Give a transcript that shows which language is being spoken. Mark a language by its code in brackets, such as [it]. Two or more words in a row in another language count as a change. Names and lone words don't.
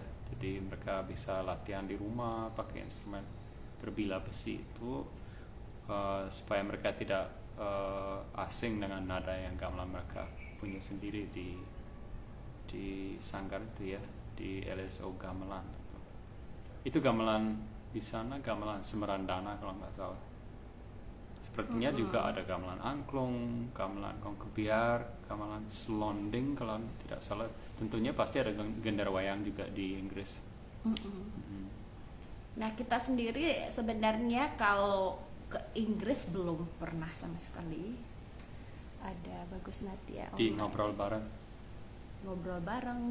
[id] Jadi mereka bisa latihan di rumah pakai instrumen berbilah besi itu supaya mereka tidak asing dengan nada yang gamelan mereka punya sendiri di sanggar itu ya, di LSO gamelan itu gamelan di sana, gamelan Semerandana kalau nggak salah. Sepertinya juga ada gamelan angklung, gamelan kongkebiar, gamelan selonding kalau tidak salah. Tentunya pasti ada genderwayang juga di Inggris. Nah kita sendiri sebenarnya kalau ke Inggris belum pernah sama sekali. Ada Bagus Natia Di online. ngobrol bareng